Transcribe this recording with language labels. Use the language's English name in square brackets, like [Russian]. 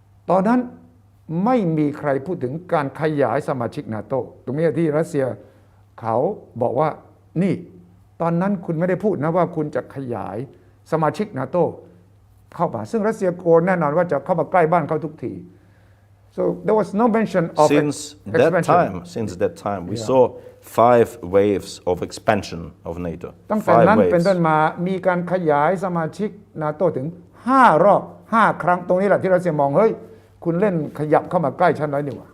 [Thai] ตอนนั้นไม่มีใครพูดถึงการขยายสมาชิกนาโตตรงนี้ที่รัสเซียเขาบอกว่านี่ตอนนั้นคุณไม่ได้พูดนะว่าคุณจะขยายสมาชิกนาโตเข้ามาซึ่งรัสเซียโกรธแน่นอนว่าจะเข้ามาใกล้บ้านเขาทุกที [English] so there was no mention of since that time we saw 5 waves of expansion of NATO [Thai] ตั้งแต่นั้นเป็นต้นมามีการขยายสมาชิกนาโตถึง5 รอบ 5 ครั้งตรงนี้แหละที่รัสเซียมองเฮ้ยคุณเล่นขยับเข้ามาใกล้ฉันแล้วนี่หว่า